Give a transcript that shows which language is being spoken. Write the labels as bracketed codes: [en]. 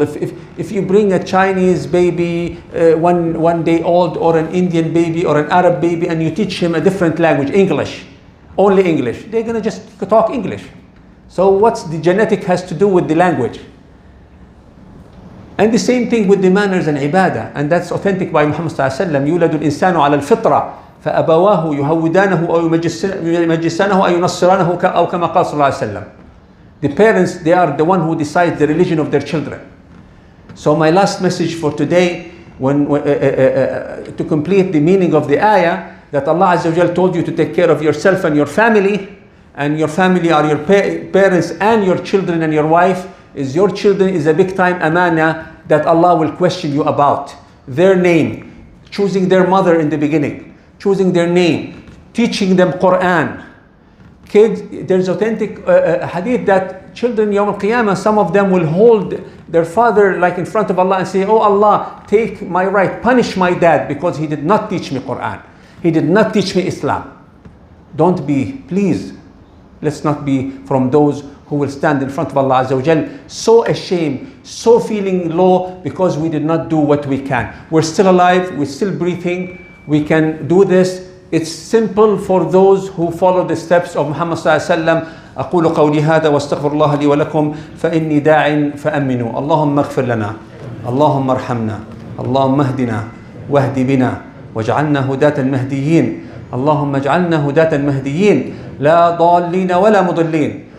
[en] If you bring a Chinese baby, one day old, or an Indian baby or an Arab baby, and you teach him a different language, English, only English, they're going to just talk English. So what's the genetic has to do with the language? And the same thing with the manners and ibadah, and that's authentic by Muhammad sallallahu alaihi wasallam. [ar] يولد الإنسان على الفطرة فأبواه يهودانه أو يمجسانه أو ينصرانه أو كما قال صلى الله عليه وسلم. [en] The parents, they are the one who decides the religion of their children. So my last message for today, to complete the meaning of the ayah, that Allah Azza wa Jal told you to take care of yourself and your family are your parents and your children and your wife, is your children is a big time amana that Allah will question you about. Their name, choosing their mother in the beginning, choosing their name, teaching them Quran. Kids, there's authentic hadith that children Yawm al-Qiyamah, some of them will hold their father like in front of Allah and say, oh Allah, take my right, punish my dad because he did not teach me Quran. He did not teach me Islam. Don't be, please, let's not be from those who will stand in front of Allah Azza wa Jal so ashamed, so feeling low because we did not do what we can. We're still alive, we're still breathing, we can do this. It's simple for those who follow the steps of Muhammad sallallahu alaihi wasallam. [ar] أقول قولي هذا واستغفر الله لي ولكم فإني داع فأمنوا. اللهم اغفر لنا، اللهم ارحمنا، اللهم اهدنا واهد بنا واجعلنا هداة المهديين. اللهم اجعلنا هداة المهديين لا ضالين ولا مضلين.